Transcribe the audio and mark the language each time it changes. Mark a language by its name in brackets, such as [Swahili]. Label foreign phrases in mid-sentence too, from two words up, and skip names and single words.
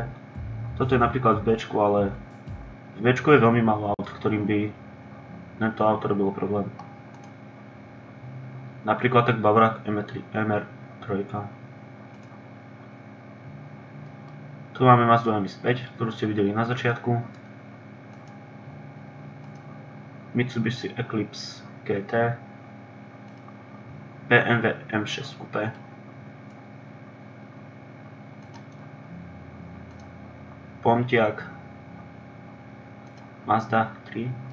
[Slovak] Toto je napríklad v Bčku, ale v Bčku je veľmi málo aut, ktorým by tento auto robil problém. Napríklad tak Bavorák MR3. Tu máme Mazdu MX-5, ktorú ste videli na začiatku. Mitsubishi Eclipse GT, BMW M6 Coupé, Pontiac, Mazda 3,